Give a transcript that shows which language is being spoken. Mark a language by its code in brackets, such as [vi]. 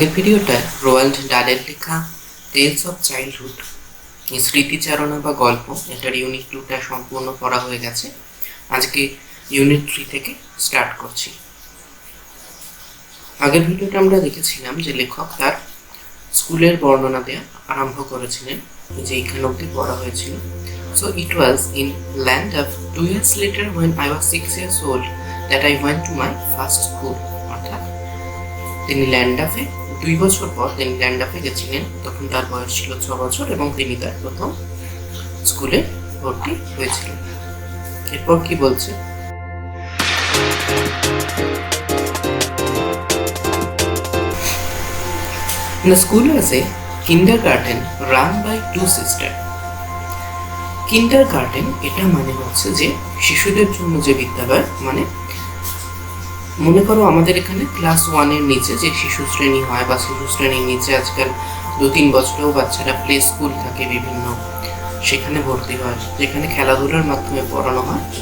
[bn] এই ভিডিওটা রোয়াল্ড ডালের লেখা টেলস অফ চাইল্ডহুড এই স্মৃতিচারণা বা গল্প এটার ইউনিট 2টা সম্পূর্ণ করা হয়ে গেছে। আজকে ইউনিট 3 থেকে স্টার্ট করছি। আগের ভিডিওটা আমরা দেখেছিলাম যে লেখক তার স্কুলের বর্ণনা দেওয়া আরম্ভ করেছিলেন, যে এখানে অবধি পড়া হয়েছিল। [en] So it was in land of 2 years later when I was 6 years old that I went to my first school. [bn] অর্থাৎ তিনি ল্যান্ডাফে 2 বছর পর তিনি ল্যান্ডাফে গেছিলেন, তখন তার বয়স ছিল 6 বছর এবং তিনি তার প্রথম স্কুলে ভর্তি হয়েছিলেন। এরপর কি বলছে? [en] The school was a kindergarten run by 2 sisters. [bn] Kindergarten এটা মানে হচ্ছে যে শিশুদের জন্য যে বিদ্যালয়, মানে মনে করো আমাদের এখানে ক্লাস 1-এর নিচে যে শিশু শ্রেণী হয় বা শিশু শ্রেণীর নিচে আজকাল 2-3 বছরেও বাচ্চারা প্লে স্কুল থাকে বিভিন্ন, সেখানে ভর্তি হয়, যেখানে খেলাধুলার মাধ্যমে পড়ানো হয়।